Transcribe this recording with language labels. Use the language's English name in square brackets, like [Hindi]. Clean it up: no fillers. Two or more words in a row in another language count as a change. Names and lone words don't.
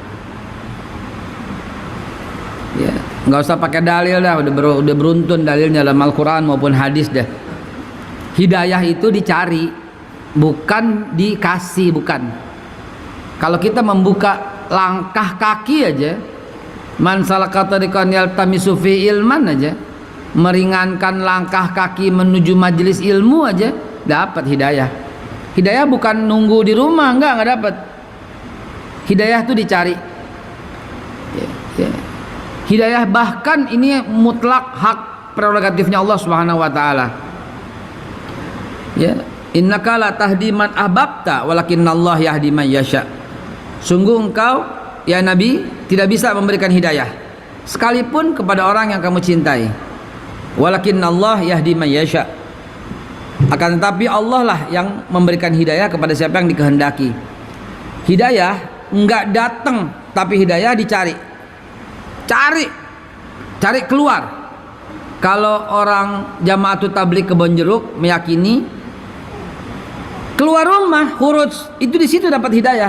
[Indonesian] Ya, nggak usah pakai dalil dah, udah beruntun dalilnya dalam Al-Quran maupun hadis dah. Hidayah itu dicari, bukan dikasih, bukan. Kalau kita membuka langkah kaki aja, [Arabic] من سلك طريقا يلتمس فيه علما [Indonesian] aja, meringankan langkah kaki menuju majelis ilmu aja, dapat hidayah. Hidayah bukan nunggu di rumah, enggak dapat. Hidayah itu dicari. Hidayah bahkan ini mutlak hak prerogatifnya Allah [Arabic] سبحانه وتعالى. [Indonesian] Ya, [Arabic] إنك لا تهدي من أحببت ولكن الله يهدي من يشاء. [Indonesian] Sungguh engkau ya Nabi tidak bisa memberikan hidayah sekalipun kepada orang yang kamu cintai. [Arabic] ولكن الله يهدي من يشاء. [Indonesian] Akan tetapi Allah lah yang memberikan hidayah kepada siapa yang dikehendaki. Hidayah enggak datang, tapi hidayah dicari. Cari keluar. Kalau orang Jamaatul Tabligh Kebonjeruk meyakini keluar rumah khuruj itu di situ dapat hidayah.